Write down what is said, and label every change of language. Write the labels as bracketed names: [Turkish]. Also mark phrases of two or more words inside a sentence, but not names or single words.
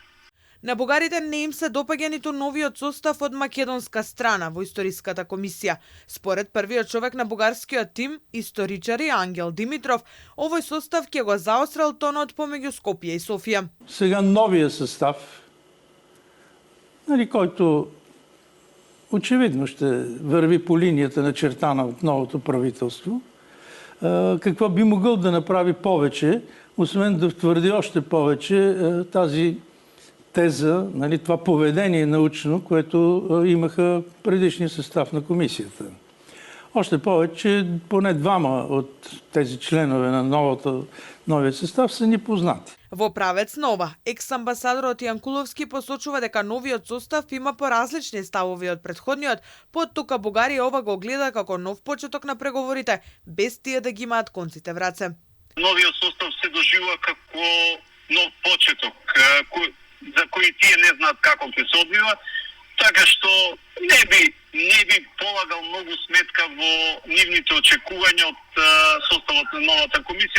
[Macedonian] На бугарите не им се допаѓа ниту новиот состав од македонска страна во историската комисија. Според првиот човек на бугарскиот тим, историчари Ангел Димитров, овој состав ќе го заострил тонот помеѓу Скопје и Софија. Сега новиот состав, [Bulgarian] којто очевидно ще върви по линијата начертана од новото правителство, какво би могъл да направи повече, освен да твърди още повече тази теза, това поведение научно, което имаха предишния състав на комисията. Още повече, поне двама от тези членове на новия състав са ни познати. [Macedonian] Во правец нова, екс-амбасадорот Јанкуловски посочува дека новиот состав има поразлични ставови од претходниот, поттука Бугарија ова го гледа како нов почеток на преговорите, без тие да ги имаат конците в раце. Новиот состав се доживува како нов почеток, за кои тие не знаат како ќе се одвива, така што не би полагал многу сметка во нивните очекувања од составот на новата комисија.